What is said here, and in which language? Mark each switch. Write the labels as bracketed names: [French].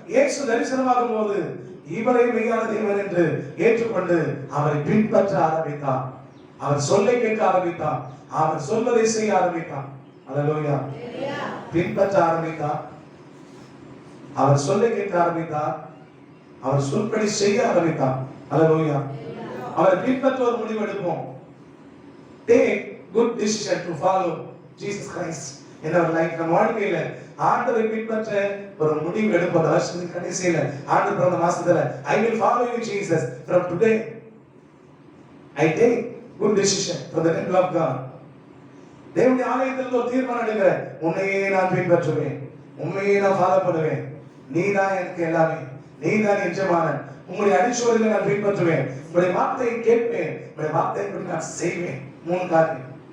[Tamil] இயேசு தரிசனமாகும் போது இவரை மெய்யான தேவன் என்று ஏற்றுக்கொண்டு அவரை பின்பற்ற ஆரம்பித்தான். அவர் சொல்லை கேட்க ஆரம்பித்தான், அவர் சொல்வதை செய்ய ஆரம்பித்தான். அல்லேலூயா. பின்பற்ற ஆரம்பித்தான், அவர் சொல்லை கேட்க ஆரம்பித்தான், அவர் சொல்படி செய்ய ஆரம்பித்தான். அல்லேலூயா. அவரை பின்பற்ற ஒரு முடிவு எடுப்போம். [English] Take good decision to follow Jesus Christ in our life. [Tamil] நம்ம வாழ்க்கையில ஆண்டவரை பின்பற்ற ஒரு முடிவு எடுப்போம். [English] வருஷத்துக்கு கடைசியில ஆண்டு பிறந்த மாசத்துல I will follow you Jesus from today. I take good decision from the temple of God. [Tamil] தேவனுடைய ஆலயத்தில் ஒரு தீர்மானம் எடுக்கிறேன், உன்னையே நான் பின்பற்றுவேன், உண்மையே நான் ஃபாலோ பண்ணுவேன், நீதான் எனக்கு எல்லாமே, நீதான் எஜமானன், உங்களுடைய அடிச்சுவடுகளை நான் பின்பற்றுவேன், உங்களுடைய வார்த்தையை கேட்பேன், உங்களுடைய வார்த்தையை நான் செய்வேன். 3 காரியம்.